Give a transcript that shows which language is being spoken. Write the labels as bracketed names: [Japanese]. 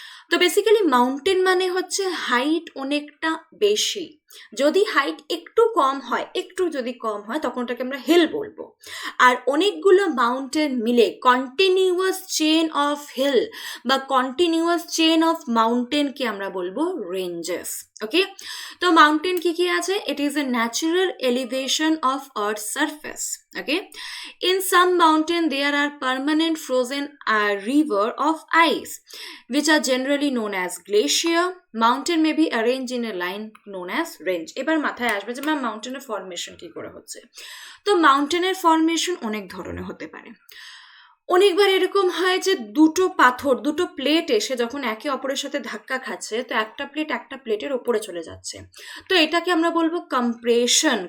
[Bangla] তো basically mountain মানে হচ্ছে হাইট অনেকটা বেশি, যদি হাইট একটু কম হয়, একটু যদি কম হয় তখন ওটাকে আমরা হিল বলবো। আর অনেকগুলো মাউন্টেন মিলে [English] continuous chain of hill [Bangla] বা কন্টিনিউয়াস চেন অফ মাউন্টেনকে আমরা বলবো রেঞ্জেস। ওকে, তো মাউন্টেন কি কি আছে, [English] It is a natural elevation of earth surface. Okay, in some mountain there are permanent frozen river of ice which are generally known as glacier. Mountain may be arranged in a line known as range. [Bangla] এবার মাথায় আসবে যে ma'am মাউন্টেনের formation কি করে হচ্ছে। তো মাউন্টেনের formation অনেক ধরনের হতে পারে। অনেকবার এরকম হয় যে দুটো পাথর, দুটো প্লেট এসে যখন একে অপরের সাথে ধাক্কা খাচ্ছে, তো একটা প্লেট একটা প্লেটের ওপরে চলে যাচ্ছে, তো এটাকে আমরা বলবো কম্প্রেশন।